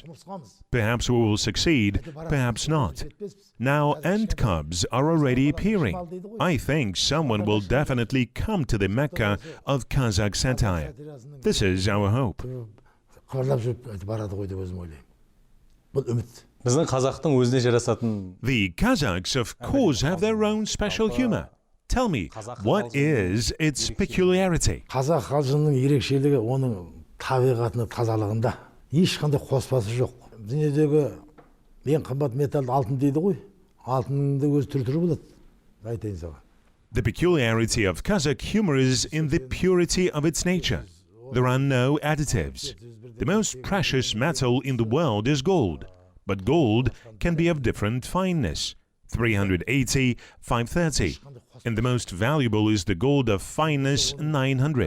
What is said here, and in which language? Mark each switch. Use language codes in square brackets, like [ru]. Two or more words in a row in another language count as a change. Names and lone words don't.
[en] Perhaps we will succeed, perhaps not. Now ant cubs are already appearing. I think someone will definitely come to the Mecca of Kazakh satire. This is our hope. [kk] Біздің қазақтың өзіне жарасатын. [en] The Kazakhs, of course, have their own special humor. Tell me, what is its peculiarity? [kk] Қазақ халқының ерекшелігі оның табиғатының тазалығында. Ешқандай қоспасы жоқ. Дүниедегі ең қымбат металл алтын дейді ғой. Алтынның өз түрі болады. Айтайын саған. [en] The peculiarity of Kazakh humor is in the purity of its nature. There are no additives. The most precious metal in the world is gold, but gold can be of different fineness, 380, 530, and the most valuable is the gold of fineness 900.